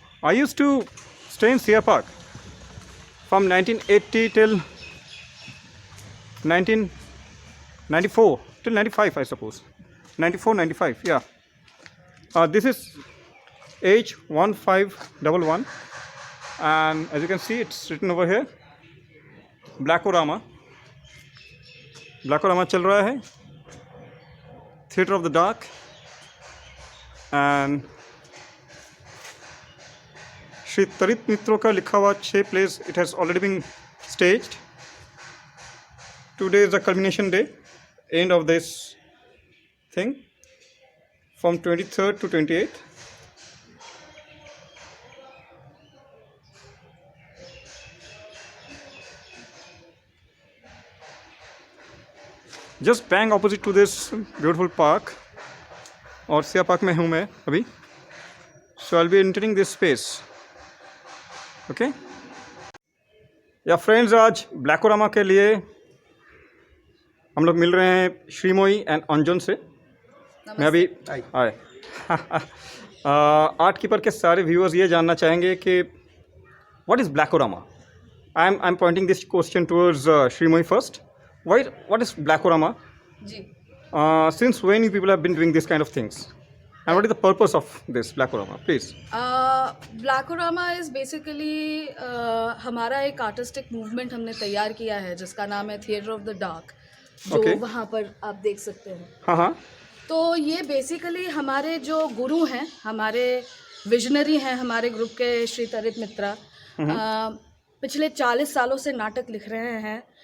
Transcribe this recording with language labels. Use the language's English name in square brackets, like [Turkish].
[English] I used to stay in Sia Park from 1980 till 1994 till 95, I suppose. 94, 95, yeah. This is H1511, and as you can see, it's written over here, Blackorama. Blackorama [Hindi] चल रहा है. [English] Theatre of the Dark, and Shri Tarit मित्रों [Hindi] का लिखा हुआ [English] 6 plays. It has already been staged. Today is the culmination day, end of this thing, from 23rd to 28th. Just bang opposite to this beautiful park. [Hindi] और Siya park में हूँ मैं अभी. [English] So I'll be entering this space. Okay. [Hindi] या friends, आज ब्लैकोरामा के लिए हम लोग मिल रहे हैं श्रीमोई एंड अंजन से. मैं अभी आए. आर्ट कीपर के सारे व्यूअर्स ये जानना चाहेंगे कि [English] What is Blackorama. I am pointing this question towards Srimoyee first. What is Blackorama? Since when you people have been doing this kind of things? And what is the purpose of this Blackorama? Please. Blackorama is basically [Hindi] हमारा एक artistic movement हमने तैयार किया है जिसका नाम है theatre of the dark, जो वहाँ पर आप देख सकते हैं. हाँ. तो ये बेसिकली हमारे जो गुरु हैं, हमारे विजनरी हैं हमारे ग्रुप के, श्री तरित मित्रा, पिछले 40 सालों से नाटक लिख रहे हैं.